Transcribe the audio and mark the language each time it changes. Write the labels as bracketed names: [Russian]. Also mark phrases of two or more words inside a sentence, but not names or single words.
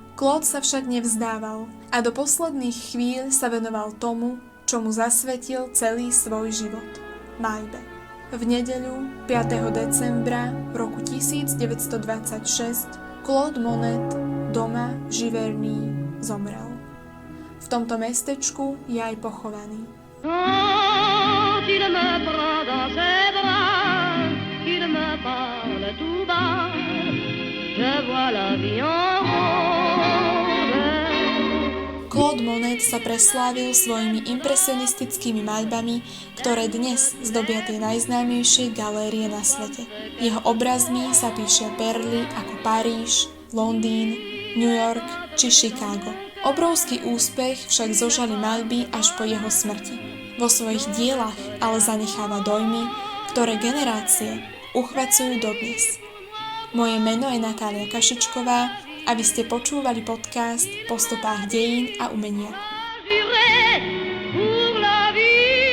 [Slovak] Claude sa však nevzdával a do posledných chvíľ sa venoval tomu, čo mu zasvetil celý svoj život – maľbe. V nedeľu 5. decembra v roku 1926 Claude Monet doma v Giverny zomrel. V tomto mestečku je aj pochovaný. [French] Quand il me prend dans ses bras, qu'il me parle tout bas, je vois la vie en rose. [Slovak] Claude Monet sa preslávil svojimi impresionistickými maľbami, ktoré dnes zdobia tie najznámejšie galérie na svete. Jeho obrazmi sa píšia perly ako Paríž, Londýn, New York či Chicago. Obrovský úspech však zožali maľby až po jeho smrti. Vo svojich dielach ale zanecháva dojmy, ktoré generácie uchvacujú dodnes. Moje meno je Natália Kašičková a vy ste počúvali podcast Po stopách dejín a umenia. [French] Pour la vie.